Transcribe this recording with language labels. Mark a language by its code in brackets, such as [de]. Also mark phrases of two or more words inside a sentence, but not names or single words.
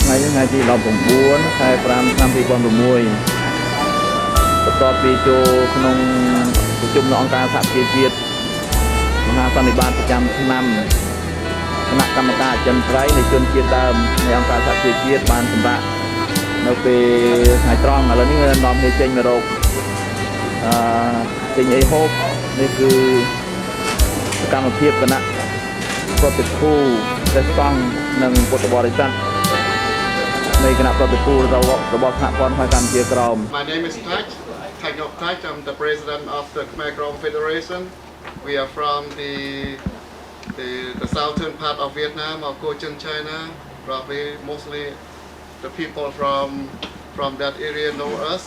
[km] ថ្ងៃទី19ខែ5ឆ្នាំ2006បន្ទាប់ពីចូលក្នុងប្រជុំនៅអង្គការសហប្រជាជាតិមហាសន្និបាតប្រចាំឆ្នាំគណៈកម្មការអចិន្ត្រៃយ៍នៃជនជាតិដើមនៃអង្គការសហប្រជាជាតិបានសម្រាប់នៅពេលថ្ងៃត្រង់ឥឡូវនេះនាំគ្នាចេញមករក ចេញអីហូបនេះគឺសកម្មភាពគណៈប្រតិភូព្រះសង្ឃនិងពុទ្ធបរិស័ទនៃគណៈប្រតិភូរបស់សហព័ន្ធខ្មែរកម្ពុជាក្រោម [en] My name is Taj of Taj. I'm the president of the Khmer Krom Federation. We are from the southern part of Vietnam, of Cochin, China. Probably mostly the people from that area know us.